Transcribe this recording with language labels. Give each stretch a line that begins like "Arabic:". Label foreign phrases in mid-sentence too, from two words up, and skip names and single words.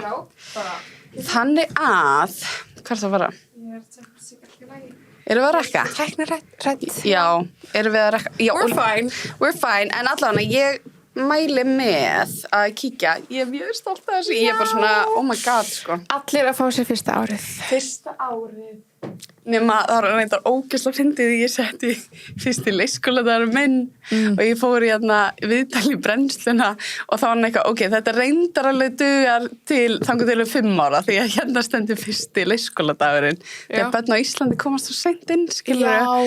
Icelandic: Þannig að, hvað það var að? Erum við að rekka? Tæknirætt. Já, erum við að rekka? Já,
English: We're fine,
Icelandic: en allavega ég mæli með að kíkja. Ég er mjög stolt af þessu. Ég er bara svona,
English: oh my god,
Icelandic: sko. Allir að fá sér fyrsta árið. Fyrsta árið. Nema, það var reyndar ógeðslega fyndið því ég setti fyrst í leikskóladagur minn og ég fór í viðtal í brennsluna og þá var hann eitthvað, ok, þetta reyndar alveg dugar til þangað til 5 ára því að hérna stendur fyrst í leikskóladagurinn þegar börn á Íslandi komast svo seint inn, skilur